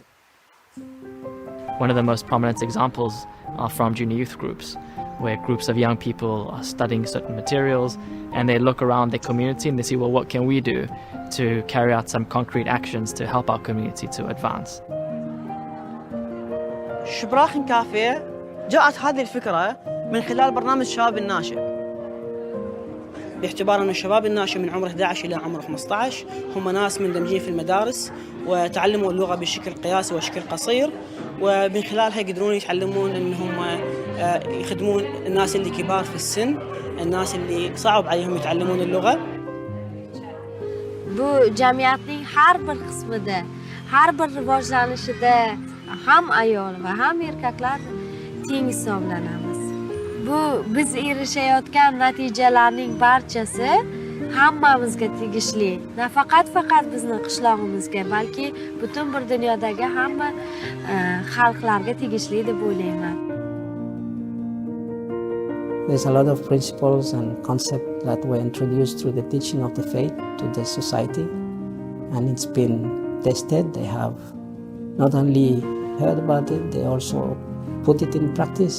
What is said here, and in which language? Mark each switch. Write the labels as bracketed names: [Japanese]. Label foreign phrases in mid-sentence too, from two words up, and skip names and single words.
[English] One of the most prominent examples are from junior youth groups, where groups of young people are studying certain materials and they look around their community and they see, well, what can we do to carry out some concrete actions to help our community to advance? [Arabic] شبراخ كافيه جاءت هذه الفكرة من خلال برنامج شباب الناشئ، باعتبار أن الشباب الناشئ من عمر 11 إلى عمر 15 هم ناس مندمجين في المدارس وتعلموا اللغة بشكل قياسي وشكل قصير، ومن خلالها يقدرون يتعلمون أنهم يخدمون الناس اللي كبار في السن، الناس اللي صعب عليهم يتعلمون اللغة. [Uzbek] Bu jamiyatning har bir qismida, har bir rivojlanishida ham ayol va ham erkaklar teng hisoblanamiz. Bu biz erishayotgan natijalarning barchasi hammamizga tegishli. Nafaqat bizni qishlog'imizga, balki butun bir dunyodagi hamma xalqlarga tegishli deb o'ylayman. [English] There's a lot of principles and concepts that were introduced through the teaching of the faith to the society, and it's been tested. They have not only heard about it, they also put it in practice.